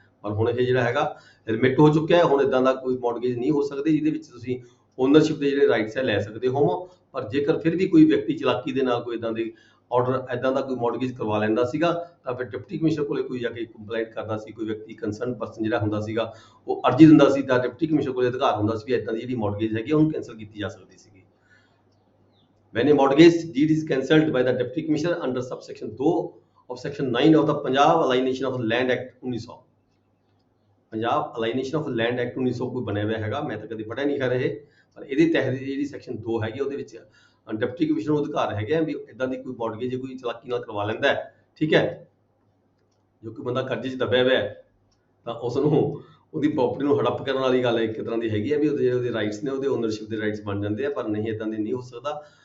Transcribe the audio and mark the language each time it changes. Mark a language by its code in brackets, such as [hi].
[pa] ਪਰ ਹੁਣ ਇਹ ਜਿਹੜਾ ਹੈਗਾ ਰਿਮਿਟ ਹੋ ਚੁੱਕਿਆ ਹੈ। ਹੁਣ ਇਦਾਂ ਦਾ ਕੋਈ ਮੌਰਗੇਜ ਨਹੀਂ ਹੋ ਸਕਦੀ ਜਿਹਦੇ ਵਿੱਚ ਤੁਸੀਂ ਓਨਰਸ਼ਿਪ ਦੇ ਜਿਹੜੇ ਰਾਈਟਸ ਹੈ ਲੈ ਸਕਦੇ ਹੋ। ਪਰ ਜੇਕਰ ਫਿਰ ਵੀ ਕੋਈ ਵਿਅਕਤੀ ਚਲਾਕੀ ਦੇ ਨਾਲ ਕੋਈ ਇਦਾਂ ਦੇ ਆਰਡਰ ਇਦਾਂ ਦਾ ਕੋਈ ਮੌਰਗੇਜ ਕਰਵਾ ਲੈਂਦਾ ਸੀਗਾ ਤਾਂ ਫਿਰ ਡਿਪਟੀ ਕਮਿਸ਼ਨਰ ਕੋਲੇ ਕੋਈ ਜਾ ਕੇ ਕੰਪਲੇਂਟ ਕਰਦਾ ਸੀ। ਕੋਈ ਵਿਅਕਤੀ ਕੰਸਰਨ ਪਰਸਨ ਜਿਹੜਾ ਹੁੰਦਾ ਸੀਗਾ ਉਹ ਅਰਜ਼ੀ ਦਿੰਦਾ ਸੀ ਤਾਂ ਡਿਪਟੀ ਕਮਿਸ਼ਨਰ ਕੋਲੇ ਅਧਿਕਾਰ ਹੁੰਦਾ ਸੀ ਵੀ ਇਦਾਂ ਦੀ ਜਿਹੜੀ ਮੌਰਗੇਜ ਹੈਗੀ ਉਹਨੂੰ ਕੈਂਸਲ ਕੀਤੀ ਜਾ ਸਕਦੀ ਸੀਗੀ। [en] When a mortgage deed is cancelled by the deputy commissioner under subsection 2 of section 9 of the Punjab Alienation of Land Act 1900। [pa] Punjab ਅਲਾਈਨੇਸ਼ਨ of land act 1900 ਕੋਈ ਬਣਿਆ ਹੋਇਆ ਹੈਗਾ, ਮੈਂ ਤਾਂ ਕਦੇ ਪੜ੍ਹਿਆ ਨਹੀਂ ਕਰ ਇਹ, ਪਰ ਇਹਦੇ ਤਹਿਤ ਜਿਹੜੀ ਸੈਕਸ਼ਨ 2 ਹੈਗੀ ਉਹਦੇ ਵਿੱਚ ਡਿਪਟੀ ਕਮਿਸ਼ਨਰ ਨੂੰ ਅਧਿਕਾਰ ਹੈਗੇ ਆ ਵੀ ਇਦਾਂ ਦੀ ਕੋਈ ਮੌਡਗੇਜ ਕੋਈ ਚਲਾਕੀ ਨਾਲ ਕਰਵਾ ਲੈਂਦਾ ਹੈ, ਠੀਕ ਹੈ, ਜੋ ਕੋਈ ਬੰਦਾ ਕਰਜ਼ੇ 'ਚ ਦੱਬਿਆ ਹੋਇਆ ਤਾਂ ਉਸ ਨੂੰ ਉਹਦੀ ਪ੍ਰੋਪਰਟੀ ਨੂੰ ਹੜੱਪ ਕਰਨ ਵਾਲੀ ਗੱਲ ਇੱਕ ਤਰ੍ਹਾਂ ਦੀ ਹੈਗੀ ਹੈ ਵੀ ਉਹਦੇ ਜਿਹੜੇ ਰਾਈਟਸ ਨੇ ਉਹਦੇ ਓਨਰਸ਼ਿਪ ਦੇ ਰਾਈਟਸ ਬਣ ਜਾਂਦੇ ਆ, ਪਰ ਨਹੀਂ ਇਦਾਂ ਦੀ ਨਹੀਂ ਹੋ ਸਕਦਾ।